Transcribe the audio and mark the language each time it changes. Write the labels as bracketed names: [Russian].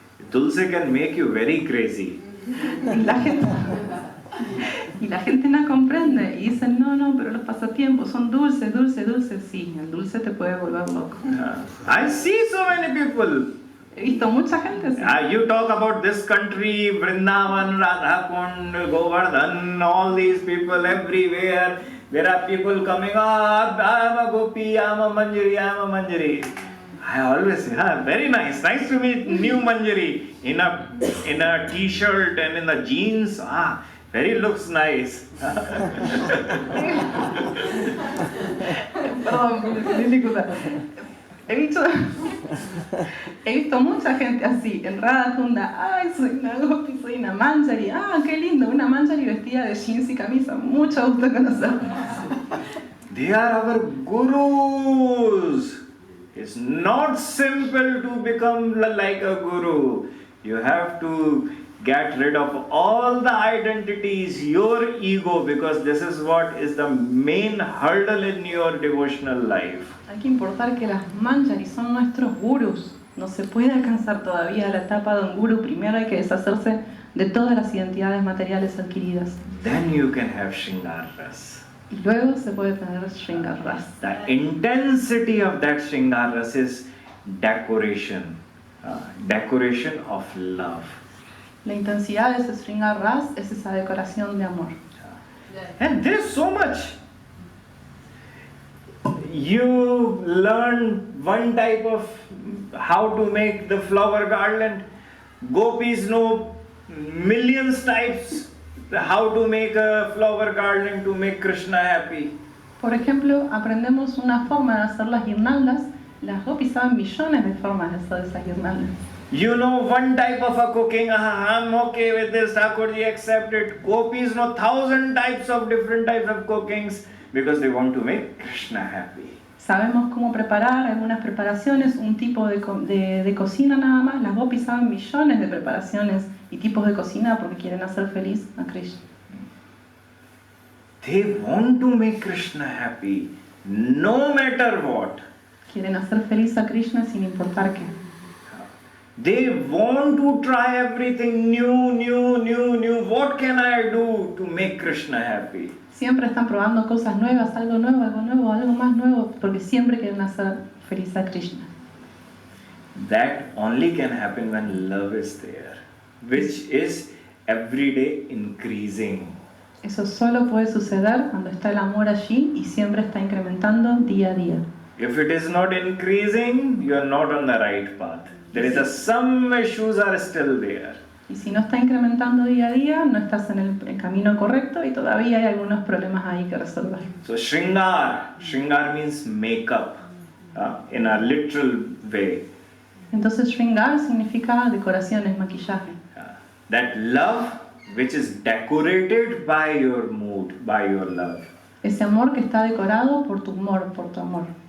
[English] Dulce can make you very crazy. [Spanish] Y la gente no comprende y dicen, no, pero los pasatiempos son dulces. Sí, el dulce te puede volver loco. [English] I see so many people. [Spanish] He visto mucha gente así. [English] You talk about this country, Vrindavan, Radhakund, Govardhan, all these people everywhere. There are people coming up, I'm a gopi, I'm a manjari. I always say, very nice to meet new manjari in a t-shirt and in the jeans. Very looks nice. [Spanish] Perdón, disculpa. He visto mucha gente así, en Radhakunda, soy una gopi, soy una manjari, qué lindo, una manjari vestida de jeans y camisa, mucho gusto conocerlos. [English] They are our gurus. It's not simple to become like a guru. You have to get rid of all the identities, your ego, because this is what is the main hurdle in your devotional life. [Spanish] Hay que importar que las manjaris son nuestros gurus. No se puede alcanzar todavía la etapa de un guru. Primero hay que deshacerse de todas las identidades materiales adquiridas. [English] Then you can have Shringar Ras. [Spanish] Y luego se puede tener Shringar Ras. [English] The intensity of that Shringar Ras is decoration, decoration of love. [Spanish] La intensidad de ese Shringar Ras es esa decoración de amor. [English] And there's so much. You learn one type of how to make the flower garland. Gopis know millions types how to make a flower garland to make Krishna happy. [Spanish] Por ejemplo, aprendemos una forma de hacer las guirnaldas. Las gopis saben millones de formas de hacer esas guirnaldas. [English] You know one type of a cooking, I'm okay with this, Thakurji accepted. Gopis know 1,000 types of different types of cookings because they want to make Krishna happy. [Spanish] Sabemos cómo preparar algunas preparaciones, un tipo de cocina nada más. Las gopis saben millones de preparaciones y tipos de cocina porque quieren hacer feliz a Krishna. [English] They want to make Krishna happy no matter what. [Spanish] Quieren hacer feliz a Krishna sin importar qué. [English] They want to try everything new. What can I do to make Krishna happy? [Spanish] Siempre están probando cosas nuevas, algo más nuevo, porque siempre quieren hacer feliz a Krishna. [English] That only can happen when love is there, which is every day increasing. [Spanish] Eso solo puede suceder cuando está el amor allí y siempre está incrementando día a día. [English] If it is not increasing, you are not on the right path. There is some issues are still there. [Spanish] Y si no está incrementando día a día, no estás en el camino correcto y todavía hay algunos problemas ahí que resolver. [English] So Shringar means makeup in a literal way. [Spanish] Entonces Shringar significa decoraciones, maquillaje. [English] That love which is decorated by your mood, by your love. [Spanish] Ese amor que está decorado por tu humor, por tu amor.